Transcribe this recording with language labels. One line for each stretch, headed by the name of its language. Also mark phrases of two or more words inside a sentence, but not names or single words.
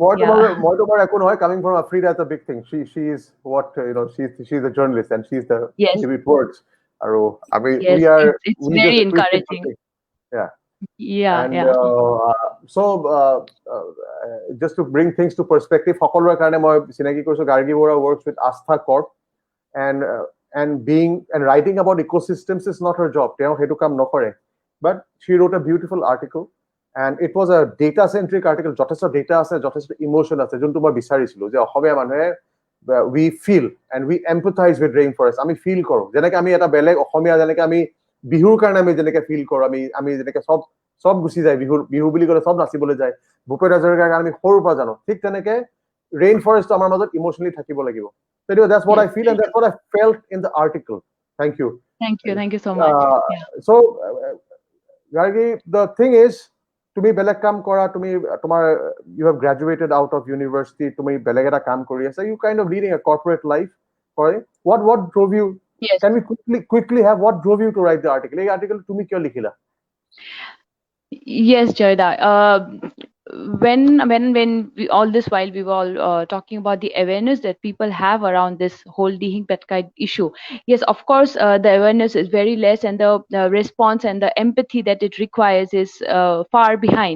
English: Coming from Afrida is a big thing. She is what she's a journalist and she's the she reports. It's very encouraging. So just to bring things to perspective,
Assamese: সকলোৰে কাৰণে মই চিনাকি কৰিছো
English: Gargi Bora works with Astha Corp and writing about ecosystems is not her job.
Assamese: তেওঁ হেতু কাম নকৰে,
English: but she wrote a beautiful article and it was a data centric article.
Assamese: যথেষ্ট data আছে, যথেষ্ট emotion আছে, যোনটো মই বিচাৰিছিলো যে অসমীয়া মানুহে
English: we feel and we empathize with rainforest.
Assamese: আমি feel কৰো যেনেকৈ আমি এটা বেলেগ অসমীয়া যেনেকৈ আমি বিহুৰ কাৰণে আমি যেনেকৈ ফিল কৰো আমি যেনেকৈ সব গুচি যায় বিহু বুলি ক'লে সব নাচিবলৈ যায় ভূপেন হাজৰিকাৰ কাৰণে আমি সৰুৰ পৰা জানো ঠিক তেনেকৈ
English: rain forest
Assamese: আমাৰ মাজত emotionally থাকিব লাগিব.
English: So that's what I feel, and that's what I felt in the article. Thank you. Thank you so much. So Gargi, the thing is,
Assamese: তুমি বেলেগ কাম কৰা, তুমি তোমাৰ
English: you have graduated out of university,
Assamese: তুমি বেলেগ এটা কাম কৰি আছা,
English: you kind of leading a corporate life, right? What drove you? Yes. Can we quickly have what drove you to write the article?
Assamese: এই article তুমি কিয় লিখিলা?
English: Yes, Jayda. When we, all this while we were all talking about the awareness that people have around this whole DEHING PATKAI issue. Yes, of course, the awareness is very less, and the response and the empathy that it requires is far behind.